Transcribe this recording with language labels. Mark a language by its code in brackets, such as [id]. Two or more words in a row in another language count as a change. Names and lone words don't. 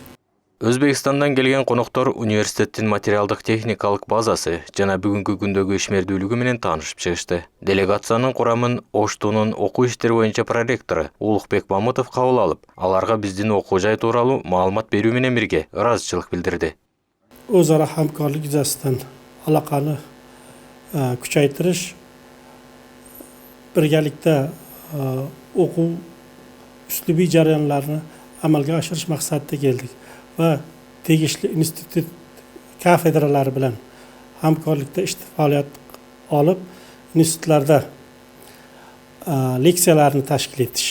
[ky] Өзбекстандан келген коноктор университеттин материалдык техникалык базасы жана бүгүнкү күндөгү ишмердүүлүгү менен таанышып чыгышты. Делегациянын курамын Оштунун окуу иштери боюнча проректору Улукбек Мамытов кабыл алып, аларга биздин окуу жай тууралуу маалымат берүү менен бирге ыраазычылык билдирди. [uz] Өз ара хамкорлук юзасынан алаканы күчөйтүрүш, birgalikda o'quv uslubiy jarayonlarini amalga oshirish maqsadida keldik va tegishli institut kafedralari bilan hamkorlikda faoliyat olib, institutlarda leksiyalarni tashkil etish.